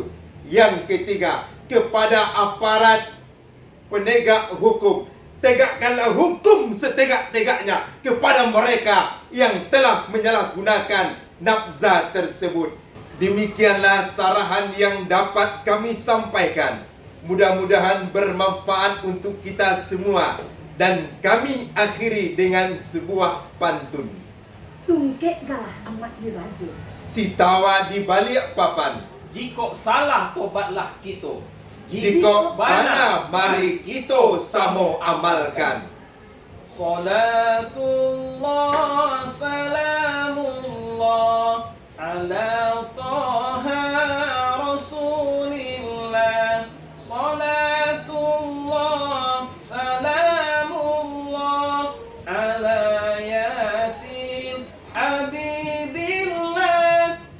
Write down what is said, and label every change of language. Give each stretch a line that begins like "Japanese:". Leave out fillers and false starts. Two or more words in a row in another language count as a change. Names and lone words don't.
Indonesian: Yang ketiga, kepada aparat penegak hukum, tegakkanlah hukum setegak-tegaknya kepada mereka yang telah menyalahgunakan nafza tersebut. Demikianlah sarahan yang dapat kami sampaikan. Mudah-mudahan bermanfaat untuk kita semua. Dan kami akhiri dengan sebuah pantun.
Minangkabau: Tungkek galah amat dirajut, Si tawa di balik papan,
Indonesian: Jika salah tobatlah kita,
Minangkabau: jika bana mari kita samo amalkan.
Arabic: صلاة الله سلام الله على طه رسول الله. صلاة الله سلام الله على يس حبيب الله.